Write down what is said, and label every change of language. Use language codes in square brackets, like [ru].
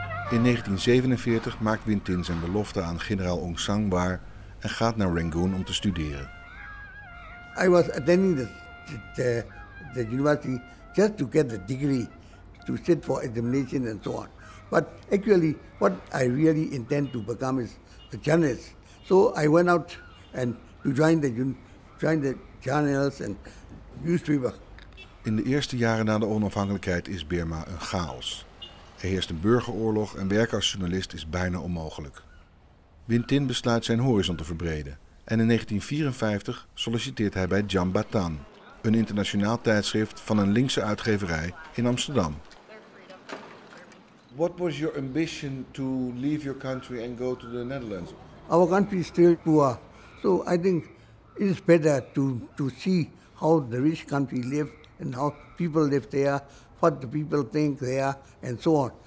[nl] In 1947 maakt Win Thin zijn belofte aan generaal Aung San waar en gaat naar Rangoon om te studeren. [en] I was attending the university just to get the degree, to sit for examination and so on. But actually, what I really intend to become is a journalist. So I went out and to join the journals and newspapers. [nl] In de eerste jaren na de onafhankelijkheid is Birma een chaos. Er heerst een burgeroorlog en werken als journalist is bijna onmogelijk. Win Thin besluit zijn horizon te verbreden en in 1954 solliciteert hij bij Jambatan, een internationaal tijdschrift van een linkse uitgeverij in Amsterdam. [en] What was your ambition to leave your country and go to the Netherlands? Our country is still poor, so I think it is better to see how the rich country live and how people live there, what the people think there, and so on.